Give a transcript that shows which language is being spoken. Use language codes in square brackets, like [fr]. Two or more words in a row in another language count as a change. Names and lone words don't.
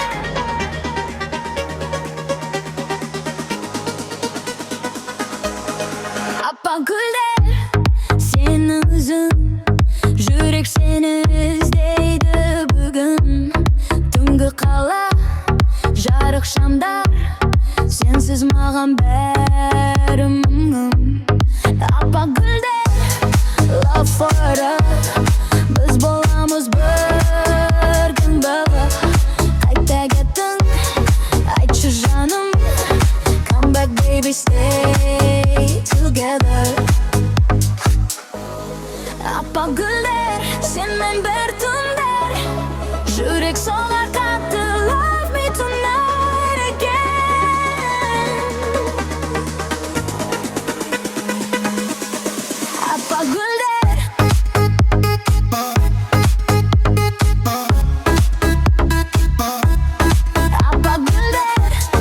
[kk] Апа гүлдер, сені өзің, жүрек сені іздейді бүгін. Түнгі қала, жарық шамдар, сенсіз маған бәрі мұңым. Апа гүлдер, [en] love forever, [kk] біз боламыз бір күн бақыт. Қайта кеттің, айтшы жаным, [en] come back baby, stay together. [kk] Апа гүлдер, сенмен бір түндер, жүрек соғар қатты, [en] love me tonight again. [kk] Апа гүлдер, апа гүлдер.